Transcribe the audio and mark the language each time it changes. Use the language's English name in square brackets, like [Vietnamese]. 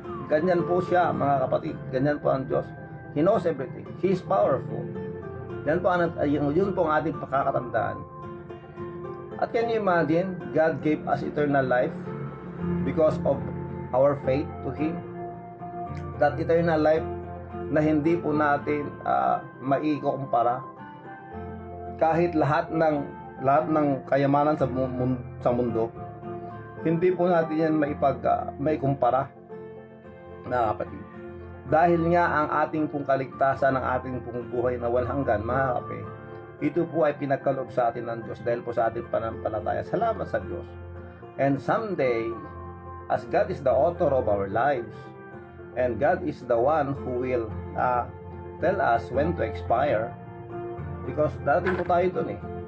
[Filipino] Ganyan po siya mga kapatid. Ganyan po ang Diyos. [English] He knows everything. He is powerful. [Filipino] Yan po yun po ang ating pakakatandaan. [English] At can you imagine, God gave us eternal life because of our faith to Him. That eternal life [Filipino] na hindi po natin maikukumpara. Kahit lahat ng kayamanan sa mundo, hindi po natin yan maikumpara, mga kapatid. Dahil nga ang ating pong kaligtasan, ang ating pong buhay na walang hanggan, mga kapatid, ito po ay pinagkaloob sa atin ng Diyos dahil po sa ating pananampalataya. Salamat sa Diyos. [English] And someday, as God is the author of our lives, and God is the one who will tell us when to expire, because [Filipino] darating po tayo dun eh.